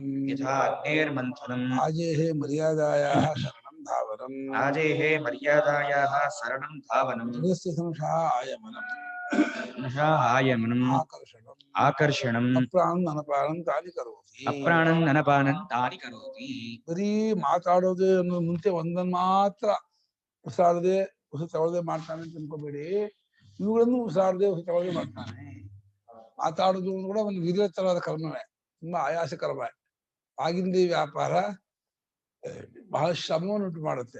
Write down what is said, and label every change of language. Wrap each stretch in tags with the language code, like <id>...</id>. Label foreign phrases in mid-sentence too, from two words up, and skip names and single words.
<sa>ಯಥಾ ಅಗ್ನೇರ್ಮಂಥನಂ ಆಜೇಹೇ ಮರ್ಯಾದಾಯಾಃ ಶರಣಂ ಧಾವನಂ ಆಜೇಹೇ ಮರ್ಯಾದಾಯಾಃ ಶರಣಂ ಧಾವನಂ ದೃಢಸ್ಯ ಸಂಶಃ ಆಯಮನಂ ಆಯಮನಂ ಆಕರ್ಷಣಂ ಆಕರ್ಷಣಂ ಅಪ್ರಾಣಂ ಅನಪಾನಂ ತಾನಿ ಕರೋತಿ ಅಪ್ರಾಣಂ ಅನಪಾನಂ ತಾನಿ ಕರೋತಿ.</sa> <kn>ಬರೀ ಮಾತಾಡೋದೇ ಅನ್ನೋ ಮುಂಚೆ ಒಂದನ್ನು ಮಾತ್ರ ಉಸಾರದೆ ಉಸಿರು ತಗೊಳ್ಳದೆ ಮಾಡ್ತಾನೆ ಅಂತ ಅನ್ಕೋಬೇಡಿ. ಇವುಗಳನ್ನು ಉಸಾರದೆ ಉಸಿರು ತಗೊಳ್ಳದೆ ಮಾಡ್ತಾನೆ. ಮಾತಾಡೋದು ಕೂಡ ಒಂದು ವಿಧೇಯತರವಾದ ಕರ್ಮವೇ, ತುಂಬಾ ಆಯಾಸಕರವ. ಆಗಿಂದ ವ್ಯಾಪಾರ ಬಹಳ ಶ್ರಮವನ್ನುಂಟು ಮಾಡುತ್ತೆ.</kn>